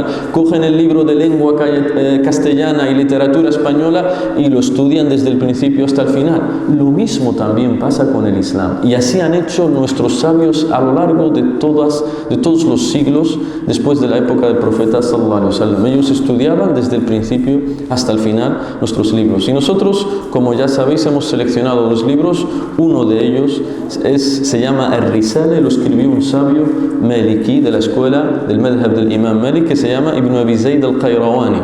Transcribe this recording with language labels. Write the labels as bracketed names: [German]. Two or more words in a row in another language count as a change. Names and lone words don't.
[Spanish] Cogen el libro de lengua castellana y literatura española y lo estudian desde el principio hasta el final. Lo mismo también pasa con el Islam. Y así han hecho nuestros sabios a lo largo de todos los siglos después de la época del profeta [Arabic] صلى الله عليه وسلم. [Spanish] Ellos estudiaban desde el principio hasta el final nuestros libros. Y nosotros, como ya sabéis, hemos seleccionado los libros. Uno de ellos se llama Ar-Risala, lo escribió un sabio maliki de la escuela del madhab del Imam Malik, que se llama Ibn Abi Zayd al-Qayrawani.